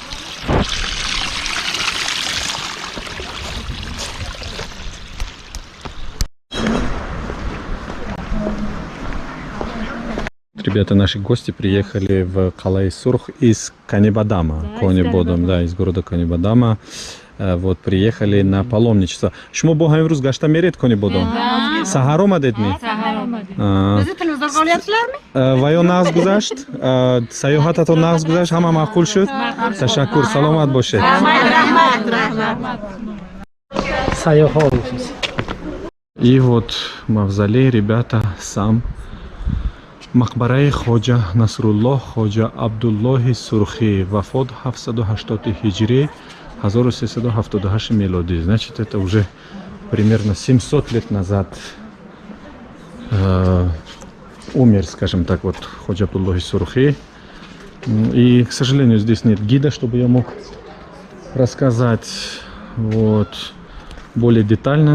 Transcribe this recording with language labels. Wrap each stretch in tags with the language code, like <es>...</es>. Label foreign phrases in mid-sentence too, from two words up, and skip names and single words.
<ru>Ребята, наши гости приехали в Калай-Сурх из Канибадама, Конибодом, да, из города Канибадама. Вот приехали на паломничество.</ru> <tg>Шмо бо ҳамин рӯз гашта меред Конибодом? Саҳар омадед ми? Ва ё нағз гузашт? Саёҳататон нағз гузашт? Ҳама маъқул шуд? Ташаккур, саломат бошед.</tg> <ru>И вот мавзолей, ребята, сам</ru> <tg>мақбараи хоҷа Насруллоҳ хоҷа Абдуллоҳи Сурхӣ, вафот 780 ҳиҷрӣ, 1378 милоди.</tg> <ru>Значит, это уже примерно 700 лет назад умер, скажем так, вот ходжа Абдуллоҳи Сурхӣ. И, к сожалению, здесь нет гида, чтобы я мог рассказать вот более детально.</ru>